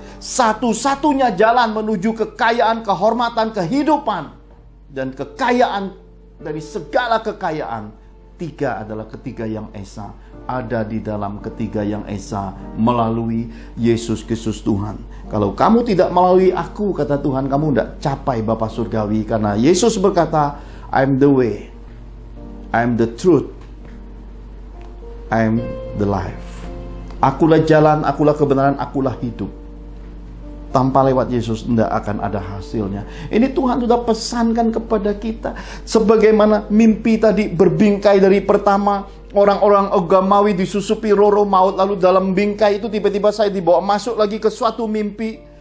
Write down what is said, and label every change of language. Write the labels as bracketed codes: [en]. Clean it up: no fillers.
[id] Satu-satunya jalan menuju kekayaan, kehormatan, kehidupan. Dan kekayaan dari segala kekayaan. 3 adalah ketiga yang esa. Ada di dalam ketiga yang esa melalui Yesus Kristus Tuhan. Kalau kamu tidak melalui aku, kata Tuhan, kamu tidak capai Bapa Surgawi. Karena Yesus berkata, [en] I'm the way, I'm the truth, I'm the life. [id] Akulah jalan, akulah kebenaran, akulah hidup. Tanpa lewat Yesus tidak akan ada hasilnya. Ini Tuhan sudah pesankan kepada kita. Sebagaimana mimpi tadi berbingkai dari pertama, orang-orang agamawi disusupi roh maut. Lalu dalam bingkai itu tiba-tiba saya dibawa masuk lagi ke suatu mimpi.